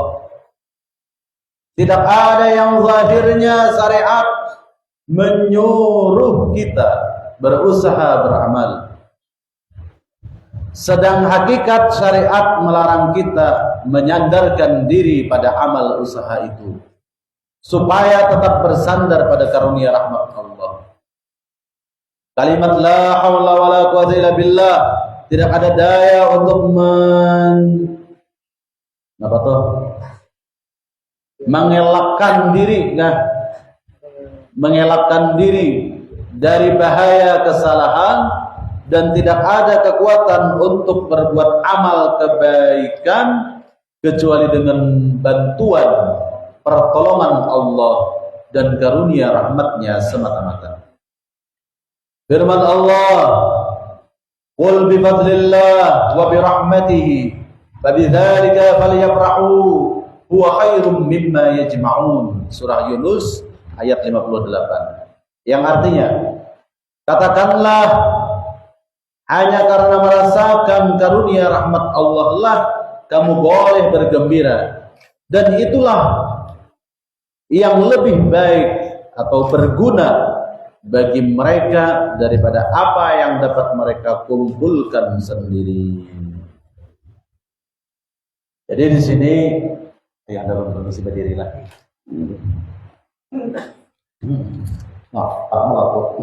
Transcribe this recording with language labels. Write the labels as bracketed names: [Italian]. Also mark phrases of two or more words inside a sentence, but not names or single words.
[Indonesian] Tidak ada yang zahirnya syariat menyuruh kita berusaha beramal, sedang hakikat syariat melarang kita menyandarkan diri pada amal usaha itu supaya tetap bersandar pada karunia rahmat Allah. Kalimat [Arabic] لا حول ولا قوة إلا بالله, [Indonesian] tidak ada daya untuk mengelakkan diri dari bahaya kesalahan, dan tidak ada kekuatan untuk berbuat amal kebaikan kecuali dengan bantuan pertolongan Allah dan karunia rahmatnya semata-mata. Firman Allah, [Arabic] قل بفضل الله وبرحمته فبذلك فليفرحوا هو خير مما يجمعون. [Indonesian] Surah Yunus ayat 58. Yang artinya, katakanlah hanya karena merasakan karunia rahmat Allah lah kamu boleh bergembira, dan itulah yang lebih baik atau berguna bagi mereka daripada apa yang dapat mereka kumpulkan sendiri. Jadi di sini yang dalam kondisi berdiri lagi. Aku.